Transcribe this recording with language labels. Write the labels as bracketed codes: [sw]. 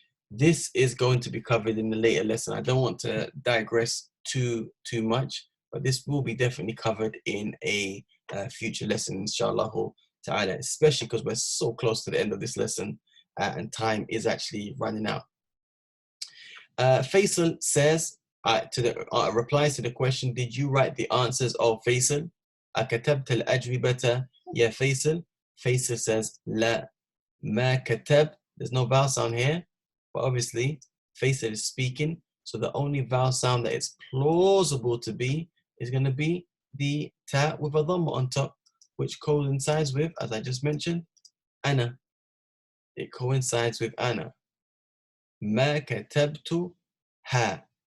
[en] This is going to be covered in the later lesson. I don't want to digress too much, but this will be definitely covered in a future lesson, inshallah ta'ala, especially because we're so close to the end of this lesson and time is actually running out. Faisal says, replies to the question, did you write the answers of Faisal? [ar] أكتبت الأجوبة يا Faisal? [en] Faisal says, [ar] لا ما كتب. [en] There's no vowel sound here, but obviously Faisal is speaking, so the only vowel sound that it's plausible to be is going to be the ta with a dhamma on top, which coincides with, as I just mentioned, ana. It coincides with ana. [ar] ما كتبت [en] ha.